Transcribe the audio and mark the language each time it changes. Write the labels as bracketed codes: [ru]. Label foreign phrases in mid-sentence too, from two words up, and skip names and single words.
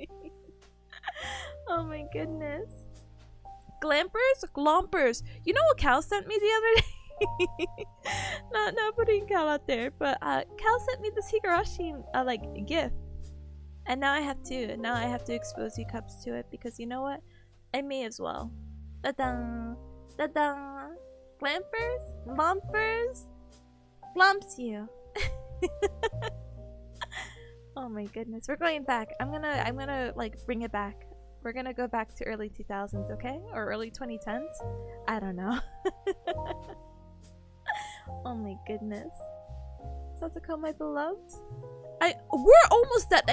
[en] Oh my goodness. Glompers. You know what Cal sent me the other day? not putting Cal out there, but Cal sent me this Higurashi like gift, and now I have to expose you cups to it because you know what? I may as well. Da-dang, da-dang. Glompers, glumps you. Oh my goodness, we're going back. I'm gonna like bring it back. We're gonna go back to early 2000s, okay? Or early 2010s? I don't know. Oh my goodness. Satsuko, my beloved. We're almost done.